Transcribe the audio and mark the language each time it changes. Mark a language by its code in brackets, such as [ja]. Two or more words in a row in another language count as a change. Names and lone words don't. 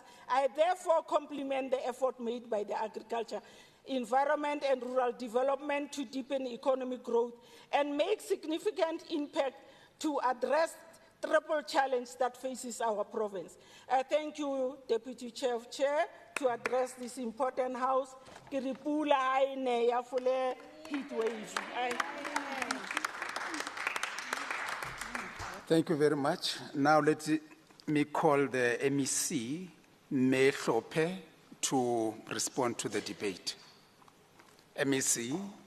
[en] I therefore compliment the effort made by the agriculture, environment and rural development to deepen economic growth and make significant impact to address triple challenge that faces our province. I thank you, Deputy Chair of Chair, to address this important house. [st] Ke re pula ha e ne ya fole heat wave. [en] Thank you very much. Now let me call the MEC, Mehlope, to respond to the debate. MEC.